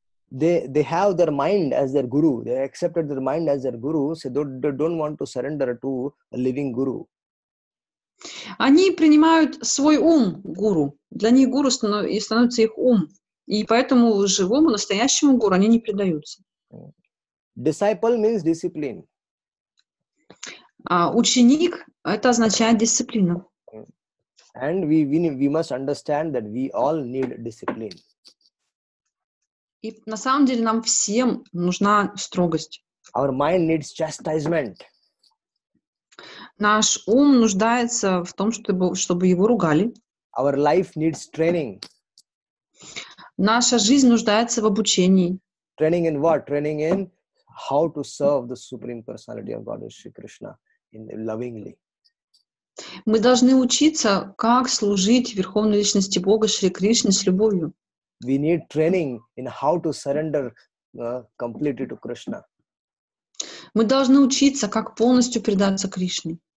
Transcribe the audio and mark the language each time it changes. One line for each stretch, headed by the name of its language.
English: They have their mind as their guru. They accepted their mind as their guru, so they don't want to surrender to a living guru.
Russian: Они принимают свой ум гуру. Для них гуру становится их ум. И поэтому живому, настоящему гуру они не предаются.
English: Disciple means discipline.
Russian: Ученик — это означает дисциплина.
English: And we must understand that we all need discipline.
Russian: И на самом деле нам всем нужна строгость.
English: Our mind needs chastisement.
Russian: Наш ум нуждается в том, чтобы его ругали.
English: Our life needs training.
Russian: Наша жизнь нуждается в обучении.
English: Training in what? Training in how to serve the Supreme Personality of God, Shri Krishna, lovingly.
Russian: Мы должны учиться, как служить Верховной Личности Бога Шри Кришне с любовью.
English: We need training in how to surrender completely to Krishna.
Russian: Мы должны учиться, как полностью предаться Кришне.